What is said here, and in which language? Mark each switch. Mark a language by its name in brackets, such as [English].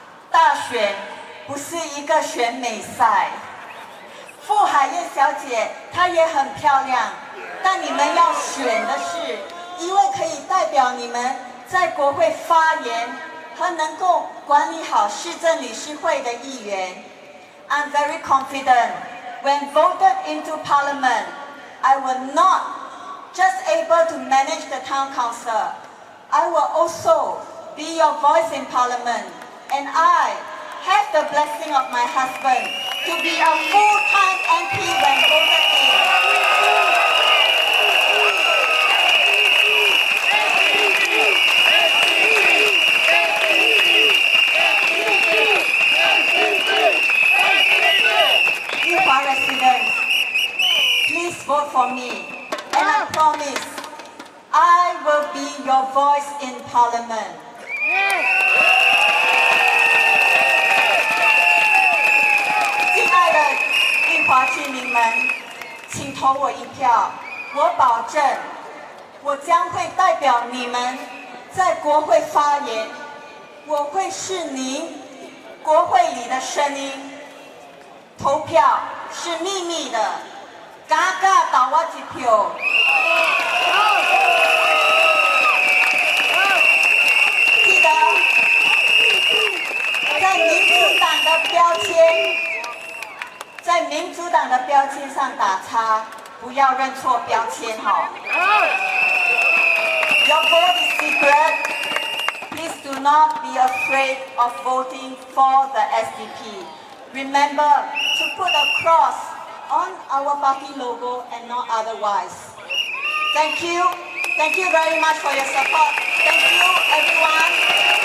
[Chinese] 大选不是一个选美赛。傅海燕小姐她也很漂亮，但你们要选的是一位可以代表你们在国会发言和能够管理好市政理事会的议员。 [English] I'm very confident when voted into Parliament, I will not just able to manage the town council. I will also be your voice in Parliament, and I have the blessing of my husband to be a full-time MP when voted in. Yuhua residents, please vote for me, and I promise I will be your voice in Parliament. [Chinese] 亲爱的裕华居民们，请投我一票，我保证，我将会代表你们在国会发言，我会是您国会里的声音。投票是秘密的，敢投我一票。记得在民主党的标签，在民主党的标签上打叉，不要认错标签哈。 [English] Your vote is secret. Please do not be afraid of voting for the SDP. Remember to put a cross on our party logo and not otherwise. Thank you very much for your support. Thank you, everyone.